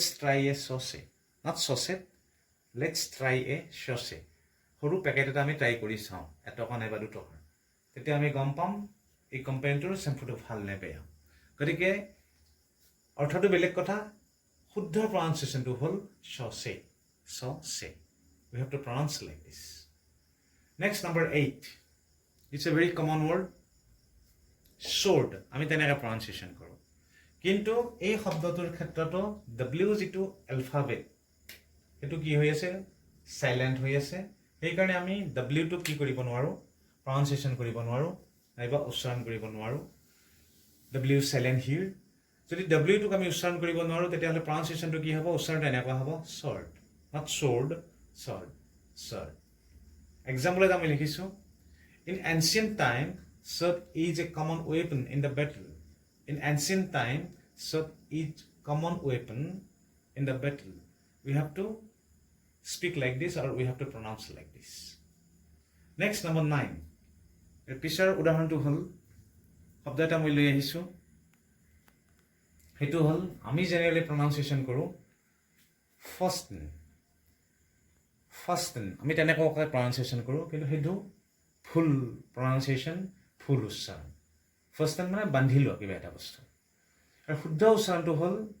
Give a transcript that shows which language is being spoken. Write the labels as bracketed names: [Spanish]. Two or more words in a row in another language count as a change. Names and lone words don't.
[English] try a sachet not sachet let's try a sachet [Assamese] সৰু পেকেট এটা আমি ট্ৰাই কৰি চাওঁ 1 টকা নাইবা 2 টকা তেতিয়া আমি গম পাম এই কোম্পানীটোৰ চেম্পুটো ভাল নে বেয়া গতিকে অৰ্থটো বেলেগ কথা শুদ্ধ প্ৰনাউন্সিয়েশ্যনটো হ'ল সচে সচে [English] we have to pronounce like this next number 8 it's a very common word [Assamese] sword আমি তেনেকৈ প্ৰনাউন্সিয়েশ্যন কৰোঁ কিন্তু এই শব্দটোৰ ক্ষেত্ৰতো W যিটো এলফাবেট সেইটো কি হৈ আছে চাইলেণ্ট হৈ আছে সেইকাৰণে আমি W টো কি কৰিব নোৱাৰোঁ প্ৰনাউন্সিয়েশ্যন কৰিব নোৱাৰোঁ নাইবা উচ্চাৰণ কৰিব নোৱাৰোঁ [English] W silent here [Assamese] যদি W টোক আমি উচ্চাৰণ কৰিব নোৱাৰোঁ তেতিয়াহ'লে প্ৰনাউন্সিয়েশ্যনটো কি হ'ব উচ্চাৰণটো এনেকুৱা হ'ব [English] sword not sword sword sword example [Assamese] এটা আমি লিখিছোঁ [English] in ancient time sword is a common weapon in the battle in ancient time sword is common weapon in the battle we have to speak like this or we have to pronounce like this next number 9 [Assamese] পিছৰ উদাহৰণটো হ'ল শব্দ এটা মই লৈ আহিছোঁ সেইটো হ'ল আমি জেনেৰেলি প্ৰনাউন্সিয়েশ্যন কৰোঁ ফাৰ্ষ্টন আমি তেনেকৈ প্ৰনাউন্সিয়েশ্যন কৰোঁ কিন্তু সেইটো [English] full pronunciation [Assamese] ফুল উচ্চাৰণ ফাৰ্ষ্টন মানে বান্ধি লোৱা কিবা এটা বস্তু আৰু শুদ্ধ উচ্চাৰণটো হ'ল